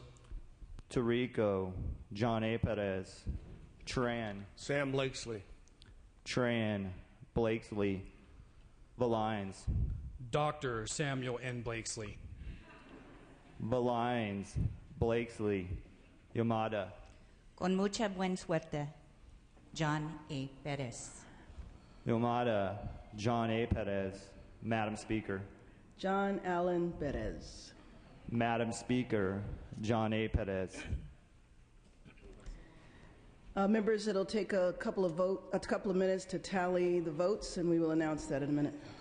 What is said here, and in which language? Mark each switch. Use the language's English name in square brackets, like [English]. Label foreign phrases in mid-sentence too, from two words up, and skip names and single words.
[English] Tarico, John A. Perez. Tran, Sam Blakesley. Tran, Blakesley. Valines, Dr. Samuel N. Blakesley. Valines, Blakesley. Yamada. [Spanish] Con mucha buena suerte, [English] John A. Perez. Yamada, John A. Perez. Madam Speaker. John Allen Perez. Madam Speaker, John A. Perez. Members, it'll take a couple of minutes to tally the votes, and we will announce that in a minute.